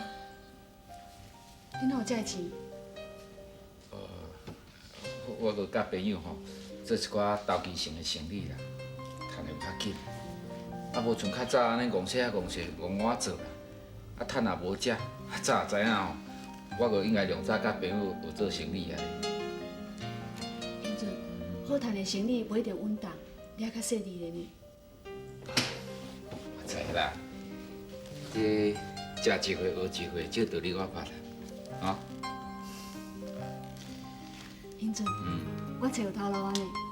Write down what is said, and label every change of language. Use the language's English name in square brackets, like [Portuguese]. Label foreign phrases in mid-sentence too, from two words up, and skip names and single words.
[Min Nan Chinese] 你哪有这个钱？我搁甲朋友吼做一寡投机性的生意啦，赚的有较紧。啊，无像较早安尼戆些戆我做啦。啊，趁也无食，早知影吼，我搁应该量早甲朋友有做生意啊。英俊，好赚的生意不一定稳当，你还较细腻的呢。我知啦，这食一回学一回，这道理我捌啦，啊。英俊，我找有头路啊呢。